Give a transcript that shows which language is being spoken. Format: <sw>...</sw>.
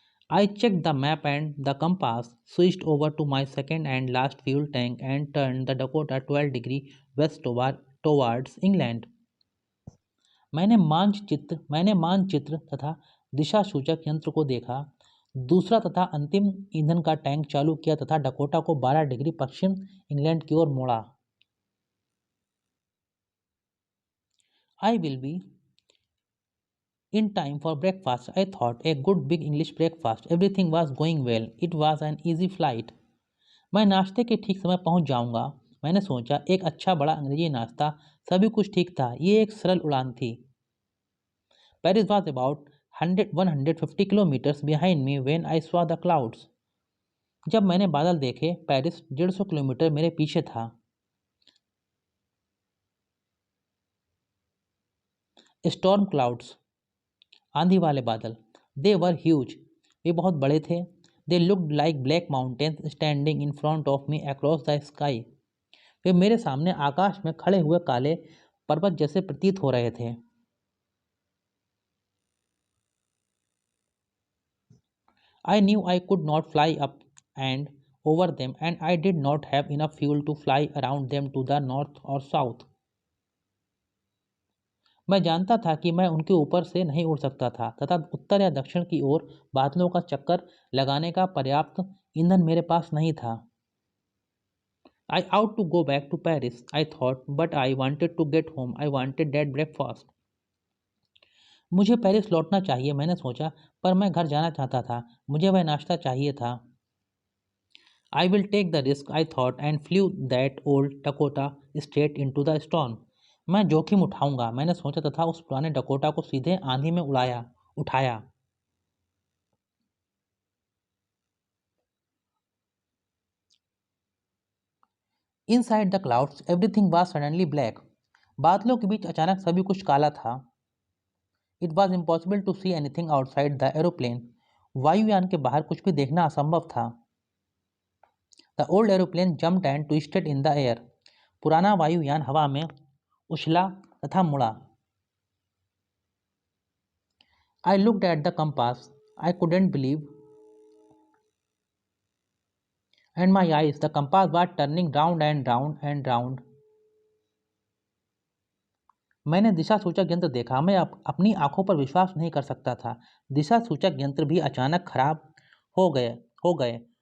<en>I checked the map and the compass, switched over to my second and last fuel tank and turned the Dakota 12 degree west towards England.</en> <hi>मैंने मानचित्र तथा दिशा सूचक यंत्र को देखा, दूसरा तथा अंतिम ईंधन का टैंक चालू किया तथा डकोटा को 12 डिग्री पश्चिम इंग्लैंड की ओर मोड़ा।</hi> <en>I will be in time for breakfast, I thought. A good big English breakfast. Everything was going well. It was an easy flight.</en> <hi>मैं नाश्ते के ठीक समय पहुंच जाऊंगा, मैंने सोचा। एक अच्छा बड़ा अंग्रेजी नाश्ता, सभी कुछ ठीक था। ये एक सरल उड़ान थी।</hi> <en>Paris was about 150 kilometers behind me when I saw the clouds.</en> <hi>जब मैंने बादल देखे, पेरिस 150 किलोमीटर मेरे पीछे था।</hi> <en>Storm clouds,</en> <hi>आंधी वाले बादल।</hi> <en>They were huge,</en> <hi>वे बहुत बड़े थे।</hi> <en>They looked like black mountains standing in front of me across the sky.</en> <hi>वे मेरे सामने आकाश में खड़े हुए काले पर्वत जैसे प्रतीत हो रहे थे।</hi> <en>I knew I could not fly up and over them, and I did not have enough fuel to fly around them to the north or south.</en> <hi>मैं जानता था कि मैं उनके ऊपर से नहीं उड़ सकता था तथा उत्तर या दक्षिण की ओर बादलों का चक्कर लगाने का पर्याप्त ईंधन मेरे पास नहीं था।</hi> <en>I ought to go back to Paris, I thought, but I wanted to get home. I wanted that breakfast.</en> <hi>मुझे पेरिस लौटना चाहिए, मैंने सोचा, पर मैं घर जाना चाहता था। मुझे वह नाश्ता चाहिए था।</hi> <en>I will take the risk, I thought, and flew that old Dakota straight into the storm.</en> <hi>मैं जोखिम उठाऊंगा, मैंने सोचा तथा उस पुराने डकोटा को सीधे आंधी में उठाया।</hi> <en>Inside the clouds, everything was suddenly black.</en> <hi>बादलों के बीच अचानक सभी कुछ काला था.</hi> <en>It was impossible to see anything outside the aeroplane.</en> <hi>वायुयान के बाहर कुछ भी देखना असंभव था.</hi> <en>The old aeroplane jumped and twisted in the air.</en> <hi>पुराना वायुयान हवा में उछला तथा मुड़ा.</hi> <en>I looked at the compass. I couldn't believe. And my eyes, the compass was turning round and round and round.</en> <hi>मैंने दिशा सूचक यंत्र देखा. मैं अपनी आंखों पर विश्वास नहीं कर सकता था. दिशा सूचक यंत्र भी अचानक खराब हो गए.</hi>